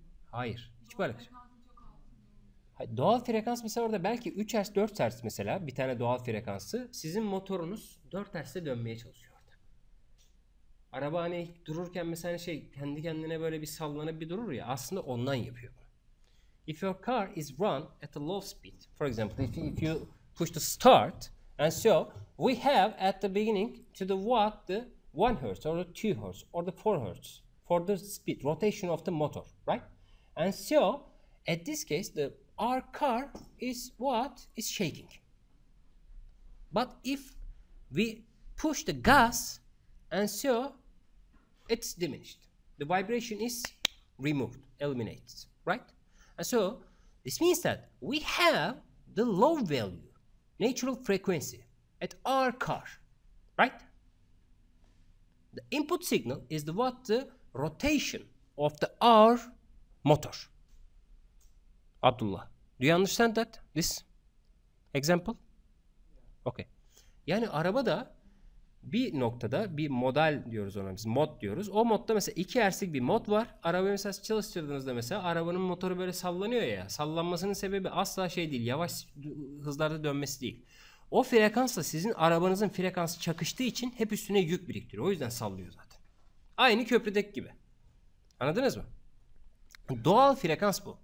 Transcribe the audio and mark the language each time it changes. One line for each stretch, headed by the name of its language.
Turkish: Hayır. Hiç alakası. Doğal frekans mesela orada belki 3 Hz 4 Hz mesela bir tane doğal frekansı sizin motorunuz 4 Hz'de dönmeye çalışıyor orada. Araba hani dururken mesela kendi kendine böyle bir sallanıp bir durur ya aslında ondan yapıyor bunu.
English: If your car is run at a low speed, for example, if you push the start, and so we have at the beginning to the what the 1 Hz or the 2 Hz or the 4 Hz for the speed rotation of the motor, right? And so at this case our car is shaking. But if we push the gas, and so it's diminished. The vibration is removed, eliminated, right? And so this means that we have the low value natural frequency at our car, right? The input signal is the rotation of our motor. Abdullah, do you understand this example? Okay.
Turkish: Yani arabada bir noktada bir model diyoruz ona biz, mod diyoruz. O modda mesela 2 Hz'lik bir mod var. Arabayı mesela çalıştırdığınızda mesela arabanın motoru böyle sallanıyor ya. Sallanmasının sebebi asla değil, yavaş hızlarda dönmesi değil. O frekansla sizin arabanızın frekansı çakıştığı için hep üstüne yük biriktiriyor. O yüzden sallıyor zaten. Aynı köprüdeki gibi. Anladınız mı? Doğal frekans bu.